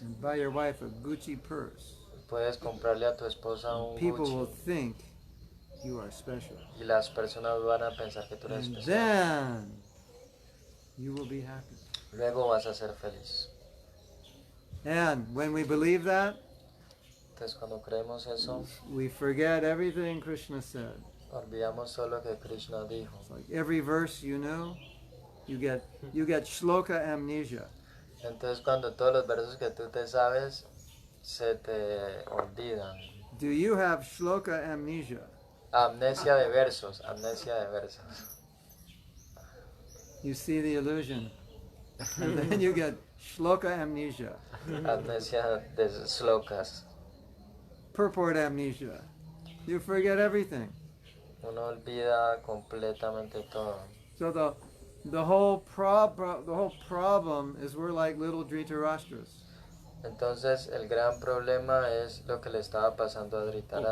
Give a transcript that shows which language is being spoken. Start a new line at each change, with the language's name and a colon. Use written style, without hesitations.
English: and buy your wife a Gucci purse.
Spanish: Puedes comprarle a tu esposa un
English: People will
Spanish: Gucci.
English: think you are special.
Spanish: Y las personas van a pensar que tú eres
English: And
Spanish: especial.
English: then you will be happy.
Spanish: Luego vas a ser feliz.
English: And when we believe that,
Spanish: Entonces cuando creemos eso,
English: we forget everything Krishna said.
Spanish: olvidamos todo lo que Krishna dijo.
English: It's like every verse you know, you get shloka amnesia.
Spanish: Entonces cuando todos los versos que tú te sabes se te olvidan.
English: Do you have shloka amnesia?
Spanish: Amnesia de versos, amnesia de versos.
English: You see the illusion. And then you get shloka amnesia,
Spanish: Amnesia de slokas.
English: purport amnesia. You forget everything.
Spanish: Uno olvida completamente todo.
English: So the whole problem is we're like little Dhṛtarāṣṭras.
Spanish: Entonces el gran problema es lo que le estaba pasando a Dhṛtarāṣṭra.